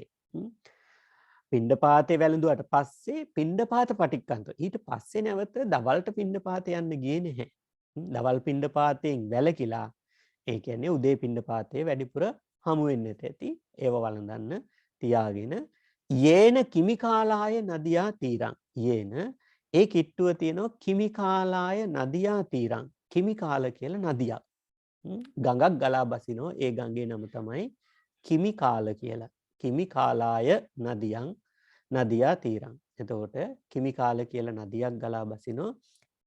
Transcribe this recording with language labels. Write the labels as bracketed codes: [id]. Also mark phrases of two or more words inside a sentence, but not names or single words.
[si] පිණ්ඩපාතේ වැළඳුවට පස්සේ [pi] පිණ්ඩපාත පටික්කන්තෝ. [si] ඊට පස්සේ නැවත දවල්ට පිණ්ඩපාතේ යන්න ගියේ නැහැ. දවල් පිණ්ඩපාතයෙන් වැළකීලා ඒ කියන්නේ උදේ පිණ්ඩපාතේ වැඩිපුර හමු වෙන්නට ඇති. ඒව වළඳන්න තියාගෙන [pi] යේන කිමිකාලාය නදියා තීරං. [si] යේන ඒ කිට්ටුව තියෙනවා [pi] කිමිකාලාය නදියා තීරං. [si] කිමිකාල කියලා නදියක්. ගඟක් ගලා බසිනවා. ඒ ගඟේ නම තමයි කිමිකාල කියලා. [pi] කිමිකාලාය නදියා තීරං. [si] එතකොට කිමිකාල කියලා නදියක් ගලා බසිනවා.